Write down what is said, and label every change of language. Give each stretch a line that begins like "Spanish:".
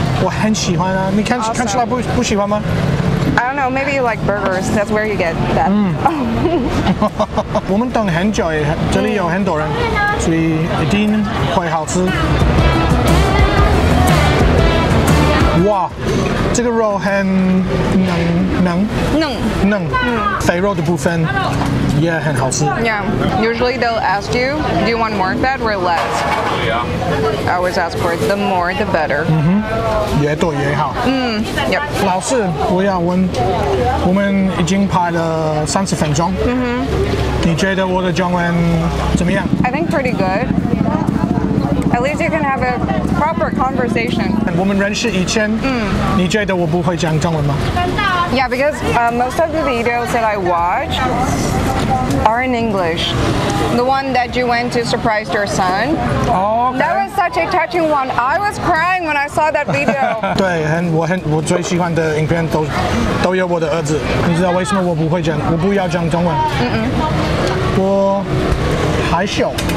Chinese: 我很喜欢啊，你看起来不喜欢吗？
English: I don't know, maybe you like burgers. That's where you get that.
Chinese: 我们等很久耶，这里有很多人，所以一定会好吃。哇，这个肉很嫩，肥肉的部分也很好吃。
English: Yeah, usually they'll ask you, do you want more fat or less? I always ask for the more the better.
Chinese: 越多越好。
English: Yep.
Chinese: 老师，我要问，我们已经拍了30分钟。你觉得我的中文怎么样？
English: I think pretty good. At least you can have a proper conversation. 我们认识以前，你觉得我不会讲中文吗？ Yeah, because most of the videos that I watch are in English. The one that you went to surprise your son. Oh, okay. That was such a touching one. I was crying when I saw that video.
Chinese: 对，我最喜欢的影片都有我的儿子。你知道为什么我不要讲中文？我害羞。